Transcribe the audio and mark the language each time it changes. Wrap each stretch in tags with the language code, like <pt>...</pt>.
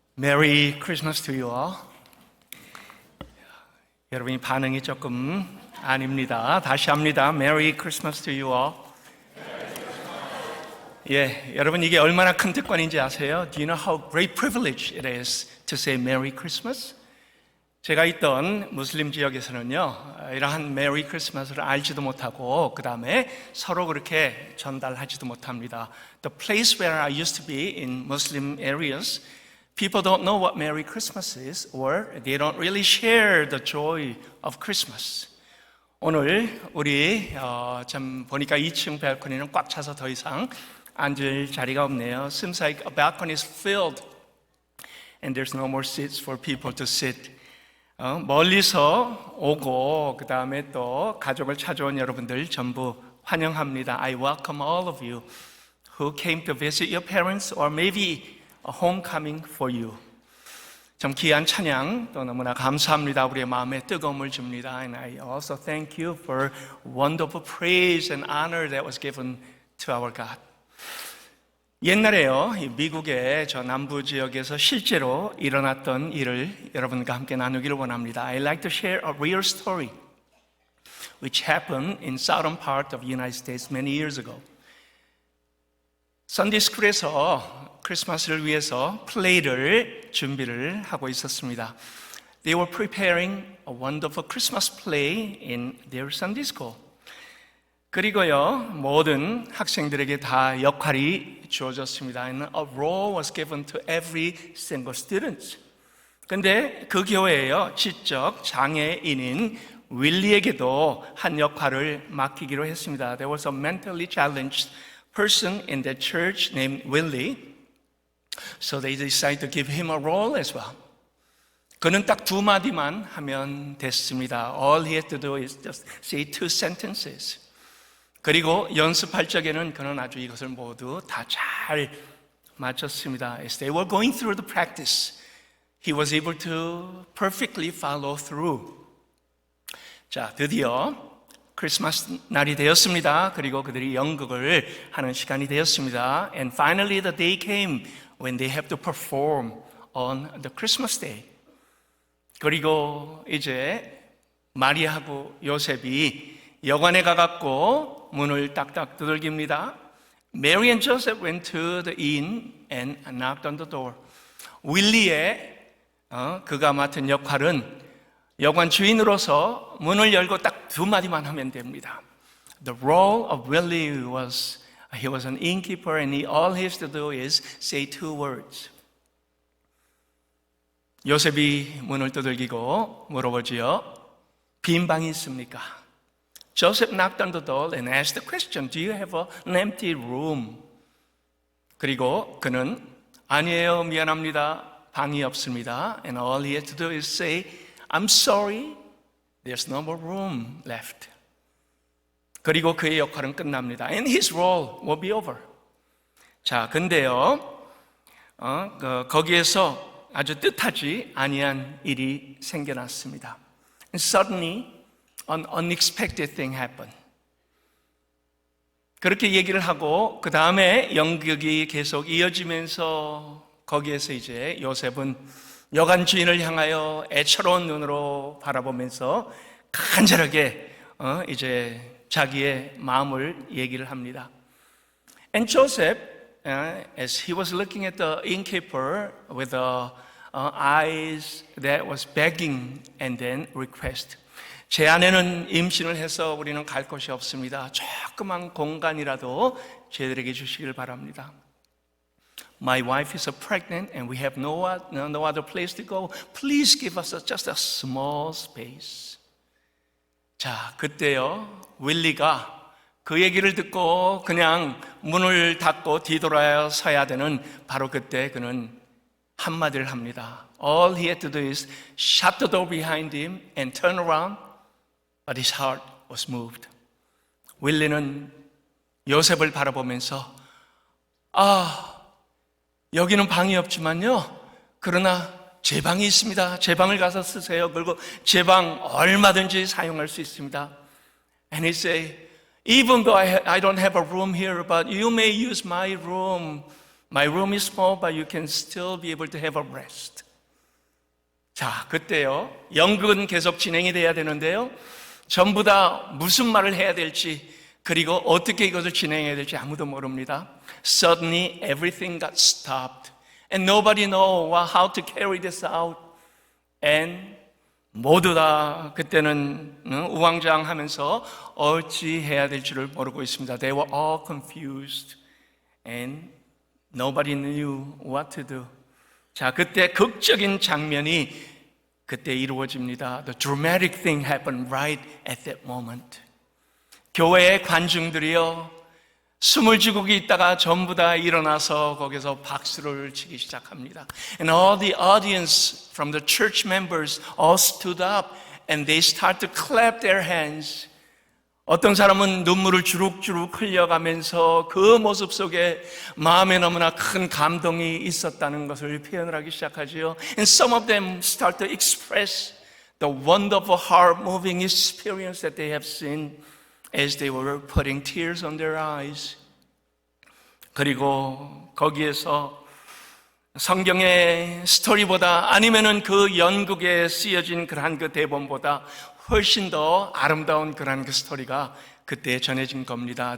<en>Merry Christmas to you all.</en> <ko>여러분이 반응이 조금 아닙니다. 다시 합니다.</ko> <en>Merry Christmas to you all.</en> <ko>여러분 이게 얼마나 큰 특권인지 아세요?</ko> <en>Do you know how great privilege it is to say Merry Christmas?</en> <ko>제가 있던 무슬림 지역에서는요, 이러한 Merry Christmas를 알지도 못하고 그 다음에 서로 그렇게 전달하지도 못합니다.</ko> <en>The place where I used to be in Muslim areas, people don't know what Merry Christmas is, or they don't really share the joy of Christmas.</en> <ko>오늘 우리 참 보니까 2층 발코니는 꽉 차서 더 이상 앉을 자리가 없네요.</ko> <en>Seems like a balcony is filled, and there's no more seats for people to sit.</en> <ko>멀리서 오고 그 다음에 또 가족을 찾아온 여러분들 전부 환영합니다.</ko> <en>I welcome all of you who came to visit your parents, or maybe a homecoming for you.</en> <ko>참 귀한 찬양 또 너무나 감사합니다. 우리의 마음에 뜨거움을 줍니다.</ko> <en>And I also thank you for wonderful praise and honor that was given to our God.</en> <ko>옛날에요, 미국의 저 남부 지역에서 실제로 일어났던 일을 여러분과 함께 나누기를 원합니다.</ko> <en>I'd like to share a real story which happened in southern part of the United States many years ago.</en> <ko>Sunday School에서 크리스마스를 위해서 플레이를 준비를 하고 있었습니다.</ko> <en>They were preparing a wonderful Christmas play in their Sunday School.</en> <ko>그리고요, 모든 학생들에게 다 역할이 주어졌습니다.</ko> <en>And a role was given to every single student.</en> <ko>근데 그 교회에요, 지적 장애인인 윌리에게도 한 역할을 맡기기로 했습니다.</ko> <en>There was a mentally challenged person in that church named Willie. So they decided to give him a role as well.</en> <ko>그는 딱 두 마디만 하면 됐습니다.</ko> <en>All he had to do is just say 2 sentences.</en> <ko>그리고 연습할 적에는 그는 아주 이것을 모두 다 잘 마쳤습니다.</ko> <en>As they were going through the practice, he was able to perfectly follow through.</en> <ko>자, 드디어 크리스마스 날이 되었습니다. 그리고 그들이 연극을 하는 시간이 되었습니다.</ko> <en>And finally the day came when they have to perform on the Christmas day.</en> <ko>그리고 이제 마리아하고 요셉이 여관에 가갖고 문을 딱딱 두들깁니다.</ko> <en>Mary and Joseph went to the inn and knocked on the door.</en> <ko>윌리의 그가 맡은 역할은 여관 주인으로서 문을 열고 딱 두 마디만 하면 됩니다.</ko> <en>The role of Willie was he was an innkeeper, and all he has to do is say 2 words.</en> <ko>요셉이 문을 두들기고 물어보지요. 빈 방이 있습니까?</ko> <en>Joseph knocked on the door and asked the question, Do you have an empty room?</en> <ko>그리고 그는 아니에요, 미안합니다, 방이 없습니다.</ko> <en>And all he had to do is say, I'm sorry, there's no more room left.</en> <ko>그리고 그의 역할은 끝납니다.</ko> <en>And his role will be over.</en> <ko>자, 근데요, 거기에서 아주 뜻하지 아니한 일이 생겨났습니다.</ko> <en>And suddenly, an unexpected thing happened.</en> <ko>그렇게 얘기를 하고 그 다음에 연극이 계속 이어지면서 거기에서 이제 요셉은 여관 주인을 향하여 애처로운 눈으로 바라보면서 간절하게 이제 자기의 마음을 얘기를 합니다.</ko> <en>And Joseph, as he was looking at the innkeeper with eyes that was begging and then request.</en> <ko>제 아내는 임신을 해서 우리는 갈 곳이 없습니다. 조그만 공간이라도 저희들에게 주시길 바랍니다.</ko> <en>My wife is pregnant and we have no other place to go. Please give us just a small space.</en> <ko>자, 그때요, 윌리가 그 얘기를 듣고 그냥 문을 닫고 뒤돌아 서야 되는 바로 그때 그는 한마디를 합니다.</ko> <en>All he had to do is shut the door behind him and turn around. But his heart was moved.</en> <ko>윌리는 요셉을 바라보면서 여기는 방이 없지만요, 그러나 제 방이 있습니다. 제 방을 가서 쓰세요. 그리고 제 방 얼마든지 사용할 수 있습니다.</ko> <en>And he said, even though I don't have a room here, but you may use my room. My room is small, but you can still be able to have a rest.</en> <ko>자, 그때요. 연극은 계속 진행이 돼야 되는데요. 전부 다 무슨 말을 해야 될지, 그리고 어떻게 이것을 진행해야 될지 아무도 모릅니다.</ko> <en>Suddenly everything got stopped. And nobody know how to carry this out. And</en> <ko>모두 다 그때는 우왕좌왕하면서 어찌 해야 될지를 모르고 있습니다.</ko> <en>They were all confused. And nobody knew what to do.</en> <ko>자, 그때 극적인 장면이 그때 이루어집니다.</ko> <en>The dramatic thing happened right at that moment.</en> <ko>교회의 관중들이요, 숨을 쉬고 있다가 전부 다 일어나서 거기서 박수를 치기 시작합니다.</ko> <en>And all the audience from the church members all stood up and they start to clap their hands.</en> <ko>어떤 사람은 눈물을 주룩주룩 흘려가면서 그 모습 속에 마음에 너무나 큰 감동이 있었다는 것을 표현을 하기 시작하지요.</ko> <en>And some of them start to express the wonderful heart-moving experience that they have seen as they were putting tears on their eyes.</en> <ko>그리고 거기에서 성경의 스토리보다 아니면은 그 연극에 쓰여진 그러한 그 대본보다 훨씬 더 아름다운 그러한 그 스토리가 그때 전해진 겁니다.</ko>